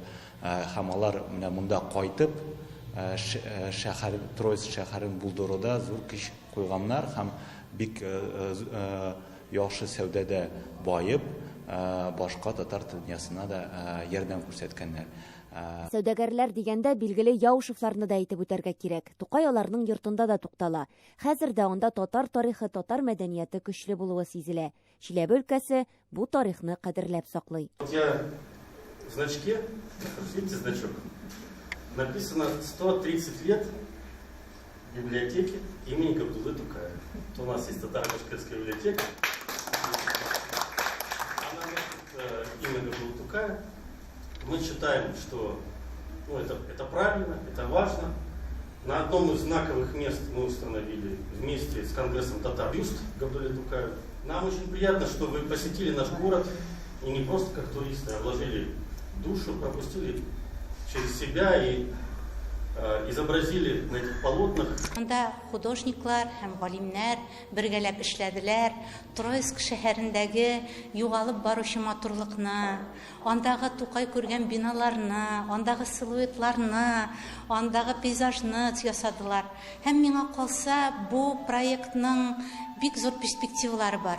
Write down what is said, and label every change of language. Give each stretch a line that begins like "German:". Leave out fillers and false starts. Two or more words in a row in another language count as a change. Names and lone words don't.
Tatar: Һәм алар менә монда кайтып, шәһәр Троицк шәһәрен булдыруда зур көч куйганнар һәм бик яхшы сәүдәдә байып, башка татар дөньясына да ярдәм күрсәткәннәр. Сәүдәгәрләр дигәндә билгеле Яушевларны да әйтеп үтәргә кирәк. Тукай аларның йортында да туктала. Хәзер дә анда татар тарихы, татар мәдәнияте көчле булуы сизелә. Чиләбе өлкәсе бу тарихны кадерләп саклый.
Russian: В значке, видите значок, написано 130 лет библиотеки имени Габдуллы Тукая. У нас есть татаро-башкирская библиотека. Она носит имя Габдуллы Тукая. Мы считаем, что это правильно, это важно. На одном из знаковых мест мы установили вместе с Конгрессом татар бюст Габдуллы Тукая. Нам очень приятно, что вы посетили наш город и не просто как туристы, а вложили душу, пропустили через себя и изобразили на этих полотнах.
Tatar: Анда художниклар һәм галимнәр бергәләп эшләделәр. Троицк шәһәрендәге югалып баручы матурлыкны, андагы Тукай күргән биналарны, андагы силуэтларны, андагы пейзажны ясадылар. Һәм миңа калса, бу проектның бик зур перспективалары бар.